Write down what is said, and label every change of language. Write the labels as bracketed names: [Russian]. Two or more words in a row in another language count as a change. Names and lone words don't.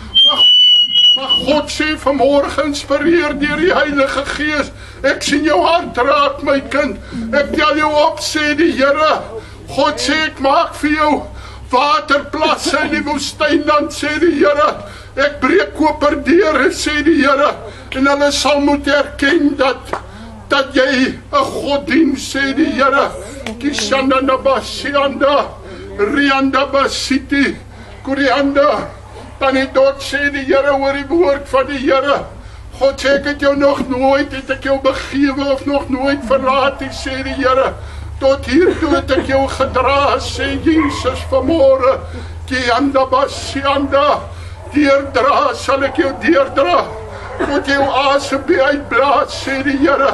[Afrikaans] Maar God sê vanmôre geïnspireer deur die Heilige Gees, ek sien jou hart raak, my kind, ek tel jou op, sê die Here. God sê, ek maak vir jou waterplasse in die woestynland, sê die Here. Ek breek koperdeure, sê die Here, en hulle sal moet erken dat jy 'n God dien, sê die Here. Kishanda nabasianda, rianda basiti, kurianda, tanidot, sê die Here oor die woord van die Here. God sê, ek het jou nog nooit, het ek jou begewe of nog nooit verlaat, sê die Here. Tot hiertoe het ek jou gedra, sê Jesus vanmôre. Kianda basianda, deurdra sal ek jou deurdra, tot jou asem uitblaas, sê die Here.